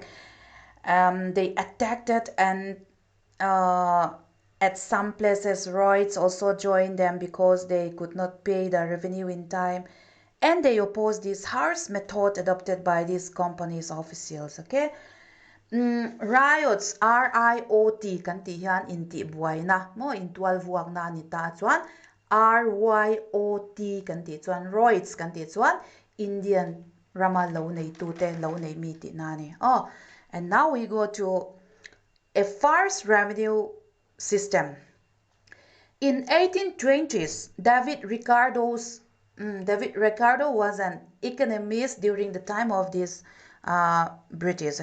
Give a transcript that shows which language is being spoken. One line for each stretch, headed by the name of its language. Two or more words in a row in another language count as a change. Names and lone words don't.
English: They attacked it, and at some places Riots also joined them because they could not pay the revenue in time, and they opposed this harsh method adopted by these companies officials. Okay, riots,
Hmar: R-I-O-T kan ti hian in ti buai na mo in 12 wak na ni ta chuan R-Y-O-T kan ti chuan Riots kan ti chuan Indian rama lo nei tu te lo nei mi ti na ni.
English: Oh, and now we go to a farce revenue system. In 1820s, David Ricardo was an economist during the time of this British.